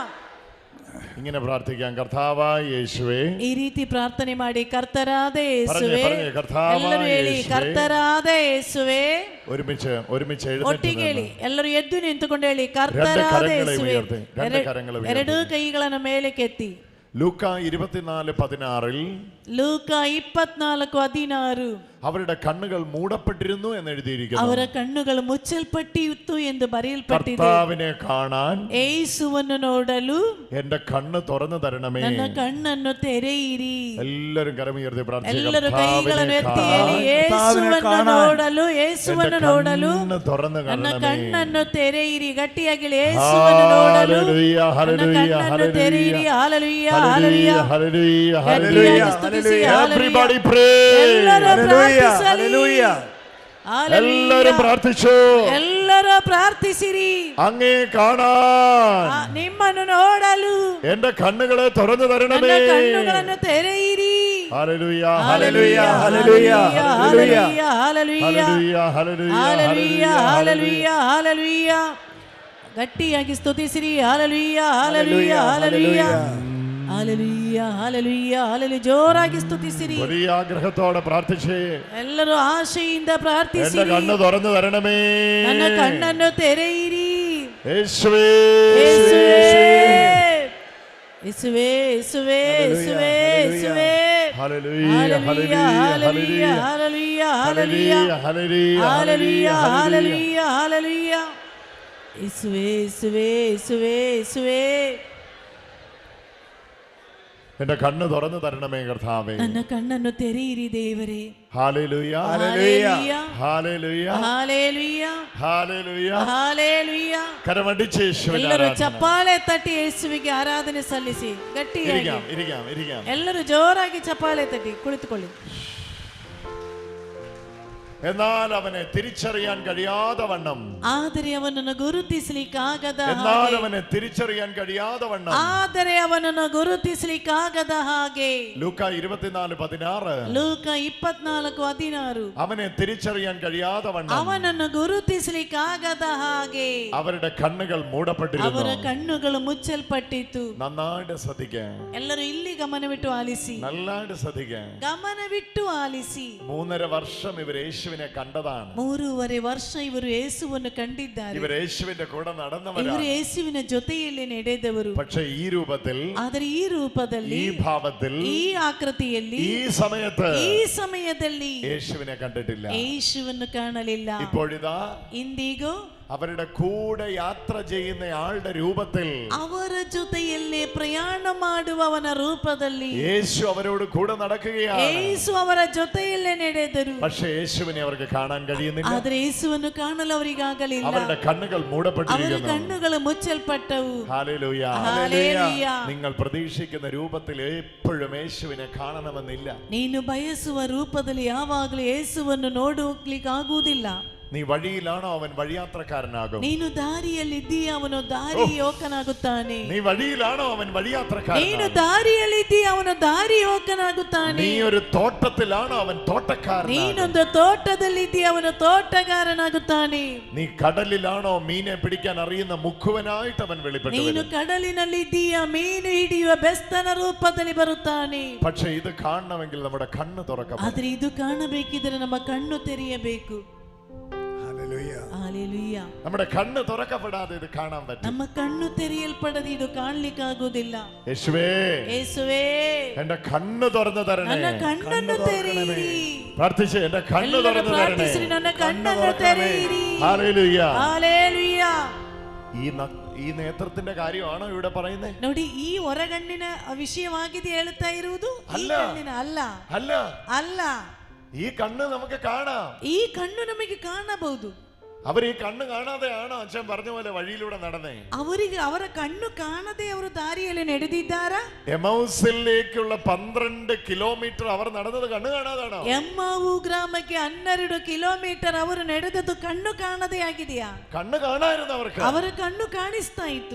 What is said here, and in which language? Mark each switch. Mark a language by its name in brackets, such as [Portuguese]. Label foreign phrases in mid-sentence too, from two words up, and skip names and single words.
[Malayalam] ഇങ്ങനെ പ്രാർത്ഥിക്കാം. കർത്താവായ യേശുവേ, [Kannada] ಈ ರೀತಿ ಪ್ರಾರ್ಥನೆ ಮಾಡಿ, ಕರ್ತರಾದ ಯೇಸುವೆ. [Malayalam] പറഞ്ഞേ, കർത്താവായ [Kannada] ಎಲ್ಲರೂ ಹೇಳಿ, [Malayalam] യേശുവേ. [Kannada] ಕರ್ತರಾದ ಯೇಸುವೆ. [Malayalam] ഒരുമിച്ച് [Kannada] ಒಟ್ಟಿಗೆ ಹೇಳಿ, [Malayalam] എഴുന്നേറ്റ് [Kannada] ಎಲ್ಲರೂ ಎದ್ದು ನಿಂತುಕೊಂಡು ಹೇಳಿ, ಕರ್ತರಾದ [Malayalam] ಕರங்களை [Kannada] ಯೇಸುವೆ. [Malayalam] ಉಯರ್ತಿ, രണ്ട് കരങ്ങളെ ഉയർത്തി. [Kannada] ಎರಡೂ ಕೈಗಳನ್ನು ಮೇಲೆ ಕೆತ್ತಿ. [Malayalam] ലൂക്ക 24:16 [Kannada] ಲೂಕ 24:16 [Malayalam] അവരുടെ കണ്ണുകൾ മൂടപ്പെട്ടിരുന്നു എന്ന് എഴുതിയിരിക്കുന്നു. [Kannada] ಅವರ ಕಣ್ಣುಗಳು ಮುಚ್ಚಲ್ಪಟ್ಟಿತ್ತು ಎಂದು ಬರೆಯಲ್ಪಟ್ಟಿದೆ. [Malayalam] കർത്താവിനെ കാണാൻ [Kannada] ಯೇಸುವನ್ನು ನೋಡಲು [Malayalam] എന്റെ കണ്ണ് തുറന്നു തരണമേ. [Kannada] ನನ್ನ ಕಣ್ಣನ್ನು ತೆರೆಯಿರಿ. [Malayalam] എല്ലാവരും കരമുയർത്തി പ്രാർത്ഥിക്കുക. [Kannada] ಎಲ್ಲರೂ ಕೈಗಳನ್ನು ಎತ್ತಿ [Malayalam] കർത്താവിനെ [Kannada] ಹೇಳಿ, ಯೇಸುವನ್ನು ನೋಡಲು, ಯೇಸುವನ್ನು ನೋಡಲು [Malayalam] കണ്ണ് തുറന്നു [Kannada] ನನ್ನ [Malayalam] കാണണമേ. [Kannada] ಕಣ್ಣನ್ನು ತೆರೆಯಿರಿ. ಗಟ್ಟಿಯಾಗಿ ಹೇಳಿ, ಯೇಸುವನ್ನು ನೋಡಲು [Malayalam] ഹല്ലേലൂയ, [Kannada] ನನ್ನ [Malayalam] ഹല്ലേലൂയ, [Kannada] ಕಣ್ಣನ್ನು ತೆರೆಯಿರಿ. [Malayalam] ഹല്ലേലൂയ, [Kannada] ಹಾಲೆಲೂಯ, [Malayalam] ഹല്ലേലൂയ, ഹല്ലേലൂയ. ഹല്ലേലൂയ. [Kannada] ಗಟ್ಟಿಯಾಗಿ ಸ್ತುತಿಸಿ, [English] Everybody [Kannada] ಹಾಲೆಲೂಯ. [English] pray. [Kannada] ಎಲ್ಲರೂ ಪ್ರಾರ್ಥಿಸಲಿ. [Malayalam] ഹല്ലേലൂയ. എല്ലാവരും പ്രാർത്ഥിച്ചു. [Kannada] ಎಲ್ಲರೂ ಪ್ರಾರ್ಥಿಸಿರಿ. [Malayalam] അങ്ങേ കാണാൻ [Kannada] ನಿಮ್ಮನ್ನು ನೋಡಲು [Malayalam] എന്റെ കണ്ണുകളെ തുറന്നു തരണമേ. [Kannada] ನನ್ನ ಕಣ್ಣುಗಳನ್ನು ತೆರೆಯಿರಿ. [Malayalam] ഹല്ലേലൂയ, ഹല്ലേലൂയ, ഹല്ലേലൂയ, ഹല്ലേലൂയ, [Kannada] ಹಾಲೆಲೂಯ, ಹಾಲೆಲೂಯ, [Malayalam] ഹല്ലേലൂയ, ഹല്ലേലൂയ, [Kannada] ಹಾಲೆಲೂಯ, [Malayalam] ഹല്ലേലൂയ, [Kannada] ಹಾಲೆಲೂಯ, ಹಾಲೆಲೂಯ. ಗಟ್ಟಿಯಾಗಿ ಸ್ತುತಿಸಿರಿ. ಹಲ್ಲೆಲೂಯಾ ಹಲ್ಲೆಲೂಯಾ ಹಲ್ಲೆಲೂಯಾ ഹല്ലേലൂയ ഹല്ലേലൂയ ഹല്ലേലൂയ. ಜೋರಾಗಿ ಸ್ತುತಿಸಿರಿ. [Malayalam] വലിയ ആഗ്രഹത്തോടെ പ്രാർത്ഥിച്ചേ. [Kannada] ಎಲ್ಲರೂ ಆಶೆಯಿಂದ ಪ್ರಾರ್ಥಿಸಿರಿ. [Malayalam] എന്റെ കണ്ണ് തുറന്നു തരണമേ. [Kannada] ನನ್ನ ಕಣ್ಣನ್ನು ತೆರೆಯಿರಿ. [Malayalam] യേശുവേ യേശുവേ യേശുവേ യേശുവേ യേശുവേ യേശുവേ. ഹല്ലേലൂയ ഹല്ലേലൂയ ഹല്ലേലൂയ ഹല്ലേലൂയ ഹല്ലേലൂയ ഹല്ലേലൂയ ഹല്ലേലൂയ ഹല്ലേലൂയ. യേശുവേ യേശുവേ യേശുവേ യേശുവേ. എന്റെ കണ്ണ് തുറന്നു തരണമേ കർത്താവേ. [Kannada] ನನ್ನ ಕಣ್ಣನ್ನು ತೆರೆಯಿರಿ ದೇವರೇ. [Malayalam] ഹല്ലേലൂയ ഹല്ലേലൂയ ഹല്ലേലൂയ ഹല്ലേലൂയ ഹല്ലേലൂയ ഹല്ലേലൂയ. കരമടിച്ച് യേശുവിനെ [Kannada] ಎಲ್ಲರೂ [Malayalam] ആരാധന. [Kannada] ಚಪ್ಪಾಳೆ ತಟ್ಟಿ ಯೇಸುವಿಗೆ ಆರಾಧನೆ ಸಲ್ಲಿಸಿ. ಗಟ್ಟಿಯಾಗಿ [Malayalam] ഇരിക്കാം ഇരിക്കാം ഇരിക്കാം. [Kannada] ಎಲ್ಲರೂ ಜೋರಾಗಿ ಚಪ್ಪಾಳೆ ತಟ್ಟಿ ಕುಳಿತುಕೊಳ್ಳಿ. [Malayalam] എന്നാൽ അവനെ തിരിച്ചറിയാൻ കഴിയാതെ വണ്ണം, [Kannada] ಆದರೆ ಅವನನ್ನು ಗುರುತಿಸಲಿಕ್ಕಾಗದ [Malayalam] എന്നാൽ [Kannada] ಹಾಗೆ, [Malayalam] അവനെ തിരിച്ചറിയാൻ കഴിയാതെ വണ്ണം. [Kannada] ಆದರೆ ಅವನನ್ನು ಗುರುತಿಸಲಿಕ್ಕಾಗದ ಹಾಗೆ. [Malayalam] ലൂക്ക 24:16. [Kannada] ಲೂಕ 24:16. [Malayalam] അവനെ തിരിച്ചറിയാൻ കഴിയാതെ വണ്ണം, [Kannada] ಅವನನ್ನು ಗುರುತಿಸಲಿಕ್ಕಾಗದ ಹಾಗೆ [Malayalam] അവരുടെ കണ്ണുകൾ [Kannada] ಅವರ [Malayalam] മൂടപ്പെട്ടിരുന്നു. [Kannada] ಕಣ್ಣುಗಳು ಮುಚ್ಚಲ್ಪಟ್ಟಿತು. [Malayalam] നന്നായിട്ട് ശ്രദ്ധിക്കാൻ, [Kannada] ಎಲ್ಲರೂ ಇಲ್ಲಿ ಗಮನವಿಟ್ಟು ಆಲಿಸಿ. [Malayalam] നന്നായിട്ട് ശ്രദ്ധിക്കാൻ. [Kannada] ಗಮನವಿಟ್ಟು ಆಲಿಸಿ. [Malayalam] 3.5 വർഷം ഇവർ യേശുവിനെ കണ്ടതാണ്. [Kannada] 3.5 ವರ್ಷ ಇವರು ಯೇಸುವನ್ನು ಕಂಡಿದ್ದಾರೆ. [Malayalam] ഇവർ യേശുവിന്റെ കൂടെ [Kannada] ಇವರು [Malayalam] നടന്നവരാണ്. [Kannada] ಯೇಸುವಿನ ಜೊತೆಯಲ್ಲಿ ನಡೆದವರು. [Malayalam] പക്ഷേ ഈ രൂപത്തിൽ, [Kannada] ಆದರೆ ಈ ರೂಪದಲ್ಲಿ, [Malayalam] ഈ ഭാവത്തിൽ, [Kannada] ಈ ಆಕೃತಿಯಲ್ಲಿ, [Malayalam] ഈ സമയത്ത് [Kannada] ಈ ಸಮಯದಲ್ಲಿ [Malayalam] യേശുവിനെ കണ്ടിട്ടില്ല. [Kannada] ಯೇಸುವನ್ನು ಕಾಣಲಿಲ್ಲ. [Malayalam] ഇപ്പോഴിതാ [Kannada] ಇಂದಿಗೂ [Malayalam] അവരുടെ കൂടെ യാത്ര ചെയ്യുന്ന ആളുടെ രൂപത്തിൽ [Kannada] ಅವರ ಜೊತೆಯಲ್ಲೇ ಪ್ರಯಾಣ ಮಾಡುವವನ ರೂಪದಲ್ಲಿ [Malayalam] യേശു അവരോട് കൂടെ നടക്കുകയാണ്. [Kannada] ಯೇಸು ಅವರ ಜೊತೆಯಲ್ಲೇ ನಡೆದರು. [Malayalam] പക്ഷേ യേശുവിനെ അവർക്ക് കാണാൻ കഴിയുന്നില്ല. [Kannada] ಆದರೆ ಯೇಸುವನ್ನು ಕಾಣಲು ಅವರಿಗಾಗಲಿಲ್ಲ. [Malayalam] അവരുടെ കണ്ണുകൾ [Kannada] ಅವರ [Malayalam] മൂടപ്പെട്ടിരിക്കുന്നു. [Kannada] ಕಣ್ಣುಗಳು ಮುಚ್ಚಲ್ಪಟ್ಟವು. [Malayalam] ഹല്ലേലൂയ. ഹല്ലേലൂയ. നിങ്ങൾ പ്രതീക്ഷിക്കുന്ന രൂപത്തിൽ എപ്പോഴും യേശുവിനെ കാണണമെന്നില്ല. [Kannada] ನೀನು ಬಯಸುವ ರೂಪದಲ್ಲಿ ಯಾವಾಗಲೂ ಯೇಸುವನ್ನು ನೋಡಲಿಕ್ಕಾಗುವುದಿಲ್ಲ. [Malayalam] നീ വഴിയിലാണോ, അവൻ വഴിയാത്രക്കാരനാകും. [Kannada] ನೀನು ದಾರಿಯಲ್ಲಿದ್ದೀಯ, ಅವನು ದಾರಿ ಯೋಕನಾಗುತ್ತಾನೆ. [Malayalam] നീ വഴിയിലാണോ, അവൻ [Kannada] ನೀನು [Malayalam] വഴിയാത്രക്കാരനാകും. [Kannada] ದಾರಿಯಲ್ಲಿದ್ದೀಯ, ಅವನು ದಾರಿ ಯೋಕನಾಗುತ್ತಾನೆ. [Malayalam] നീ ഒരു തോട്ടത്തിലാണോ, അവൻ തോട്ടക്കാരനാകും. [Kannada] ನೀನೊಂದು ತೋಟದಲ್ಲಿದ್ದೀಯ, ಅವನು ತೋಟಗಾರನಾಗುತ್ತಾನೆ. [Malayalam] നീ കടലിലാണോ, മീനെ പിടിക്കാൻ അറിയുന്ന മുക്കുവനായിട്ട് അവൻ വെളിപ്പെട്ടു [Kannada] ನೀನು [Malayalam] വരും. [Kannada] ಕಡಲಿನಲ್ಲಿದ್ದೀಯ, ಮೀನು ಹಿಡಿಯುವ ಬೆಸ್ತನ ರೂಪದಲ್ಲಿ ಬರುತ್ತಾನೆ. [Malayalam] പക്ഷേ ഇത് കാണണമെങ്കിൽ നമ്മുടെ കണ്ണ് തുറക്കണം. [Kannada] ಆದ್ರೆ ಇದು ಕಾಣಬೇಕಿದ್ರೆ ನಮ್ಮ ಕಣ್ಣು ತೆರೆಯಬೇಕು. [Malayalam] ഹല്ലേലൂയ. ഹല്ലേലൂയ. നമ്മുടെ കണ്ണ് തുറക്കപ്പെടാതെ ഇത് കാണാൻ പറ്റും. [Kannada] ನಮ್ಮ ಕಣ್ಣು ತೆರೆಯಲ್ಪಡದೆ ಇದು ಕಾಣಲಿಕ್ಕಾಗುವುದಿಲ್ಲ. [Malayalam] യേശുവേ, [Kannada] ಯೇಸುವೇ, [Malayalam] എന്റെ കണ്ണ് തുറന്നു തരണേ. [Kannada] ನನ್ನ ಕಣ್ಣನ್ನು ತೆರೆಯಿರಿ. [Malayalam] പ്രാർത്ഥിച്ച് എന്റെ കണ്ണ് [Kannada] ಎಲ್ಲರೂ [Malayalam] തുറന്നു തരണേ. [Kannada] ಪ್ರಾರ್ಥಿಸಿರಿ, ನನ್ನ ಕಣ್ಣನ್ನು ತೆರೆಯಿರಿ. [Malayalam] ഹല്ലേലൂയ. ഹല്ലേലൂയ. ഈ നേത്രത്തിന്റെ കാര്യമാണോ ഇവിടെ പറയുന്നത്? [Kannada] ನೋಡಿ, ಈ ಹೊರಗಣ್ಣಿನ ವಿಷಯವಾಗಿದೆ ಹೇಳುತ್ತಾ ಇರುವುದು. ಈ ಅಲ್ಲ. ಕಣ್ಣಿನ ಅಲ್ಲ [Malayalam] അല്ല, [Kannada] ಅಲ್ಲ. [Malayalam] ഈ കണ്ണ് നമുക്ക് കാണാം. [Kannada] ಈ ಕಣ್ಣು ನಮಗೆ ಕಾಣಬಹುದು. [Malayalam] അവർ ഈ കണ്ണ് കാണാതെയാണോ അച്ഛൻ പറഞ്ഞ പോലെ വഴിയിലൂടെ നടന്നേ? [Kannada] ಅವರಿಗೆ ಅವರ ಕಣ್ಣು ಕಾಣದೆ ಅವರು ದಾರಿಯಲ್ಲಿ ನಡೆದಿದ್ದಾರಾ? [Malayalam] എമൗസിലേക്കുള്ള 12 കിലോമീറ്റർ അവർ നടന്നത് കണ്ണ് കാണാതാണോ? [Kannada] ಎಮ್ಮಾವು ಗ್ರಾಮಕ್ಕೆ 12 ಕಿಲೋಮೀಟರ್ ಅವರು ನಡೆದದ್ದು ಕಣ್ಣು ಕಾಣದೆ ಆಗಿದೆಯಾ? [Malayalam] കണ്ണ് കാണായിരുന്നു അവർക്ക്. [Kannada] ಅವರ ಕಣ್ಣು ಕಾಣಿಸ್ತಾ ಇತ್ತು.